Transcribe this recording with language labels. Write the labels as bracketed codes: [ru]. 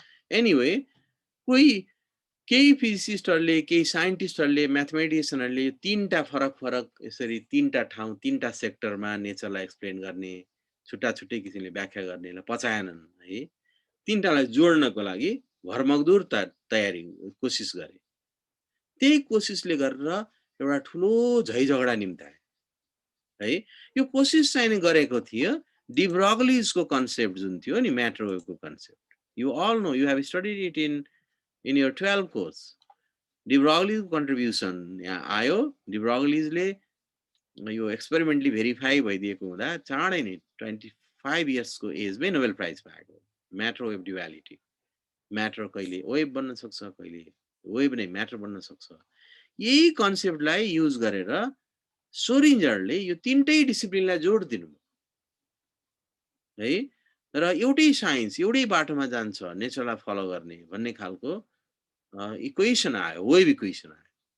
[ne] Anyway केही फिजिसिस्टहरूले, केही साइन्टिस्टहरूले, म्याथमेटिसियनहरूले तीनटा फरक यसरी तीनटा ठाउँ, तीनटा सेक्टरमा नेचरलाई एक्सप्लेन गर्ने, छुट्टै किसिमले व्याख्या गर्नेलाई पचाएनन् है। तीनटालाई जोड्नको लागि भरमग्दुर तयारी कोसिस गरे। त्यही कोसिसले गरेर एउटा ठुलो झैझगडा निम्ताए है। यो कोसिस चाहिँ गरेको थियो डी ब्रगलीजको कन्सेप्ट जुन थियो नि matter वेभको concept. [en] You all know, you have studied it in your 12 course. [ne] D ब्रगलीजको contribution यहाँ आयो। डी ब्रगलीजले यो एक्सपेरिमेन्टली भेरिफाई भइदिएको हुँदा चाँडै नै 25 इयर्सको एजमै नोबेल प्राइज पाएको। म्याटर वेभ ड्युअलिटी, म्याटर कहिले वेभ बन्न सक्छ, कहिले वेभ नै म्याटर बन्न सक्छ। यही कन्सेप्टलाई युज गरेर सोरिन्जरले यो तीनटै डिसिप्लिनलाई जोड दिनु है, र एउटै साइन्स एउटै बाटोमा जान्छ नेचरलाई फलो गर्ने भन्ने खालको इक्वेसन आयो, वेभ इक्वेसन आयो।